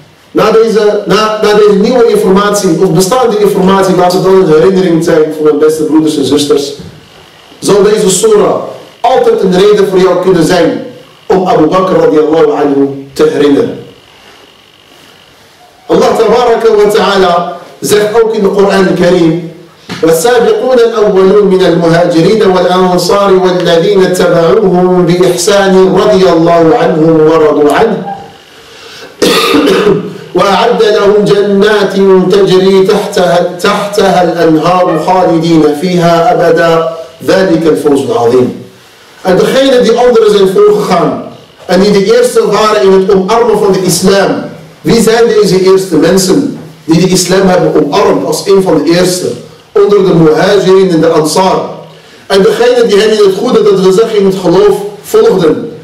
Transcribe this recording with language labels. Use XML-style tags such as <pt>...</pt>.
<nl>Na deze nieuwe informatie, of bestaande informatie, laat het dan een herinnering zijn voor mijn beste broeders en zusters, zal deze surah altijd een reden voor jou kunnen zijn om Abu Bakr radiyallahu anhu te herinneren.</nl> <ar>Allah tabaraka wa ta'ala</ar> <nl>zegt ook in de Koran al-Karim:</nl> <ar>والسابقون الأولون من المهاجرين والأنصار والذين اتبعوهم بإحسان رضي الله عنهم ورضوا عنه وأعد لهم جنات تجري تحتها الأنهار خالدين فيها أبدا ذلك الفوز العظيم.</ar> <nl>En degenen die anderen zijn voorgegaan en die de eerste waren in het omarmen van de islam. Wie zijn deze eerste mensen die de islam hebben omarmd als een van de eerste? Onder de muhajirin en de ansar. En degenen die hen in het goede, dat we zeggen in het geloof, volgden.</nl>